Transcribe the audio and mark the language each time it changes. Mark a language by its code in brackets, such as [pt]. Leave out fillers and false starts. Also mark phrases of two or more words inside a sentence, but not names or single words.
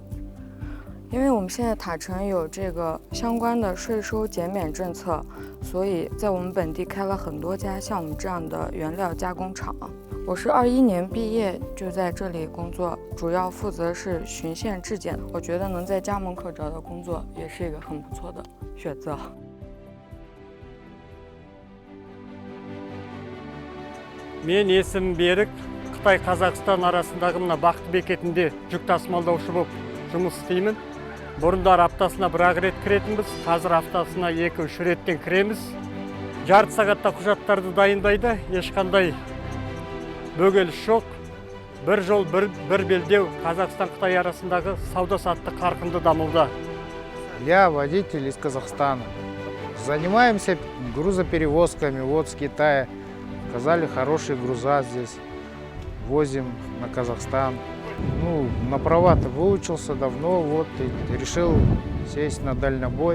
[zh] 因为我们现在塔城有这个相关的税收减免政策，所以在我们本地开了很多家像我们这样的原料加工厂。我是21年毕业就在这里工作，主要负责是巡线质检。我觉得能在加盟科找到工作也是一个很不错的选择。 [kk] Мен есімім Берік, Қытай-Қазақстан арасындағы мына Бақты бекетінде жүк тасымалдаушы болып жұмыс істеймін. Бұрындар аптасына 1-ақ рет кіретінбіз, қазір аптасына 2-3 реттен кіреміз. Жарты сағатта құжаттарды дайындайды, ешқандай бөгеліс жоқ. Бір жол, бір белдеу Қазақстан-Қытай арасындағы сауда-саттық қарқынды дамуда. [ru] Я водитель из Казахстана. Занимаемся грузоперевозками вот с Китая. Сказали, хорошие груза здесь. Возим на Казахстан. Ну, на права-то выучился давно, вот, и решил сесть на дальнобой.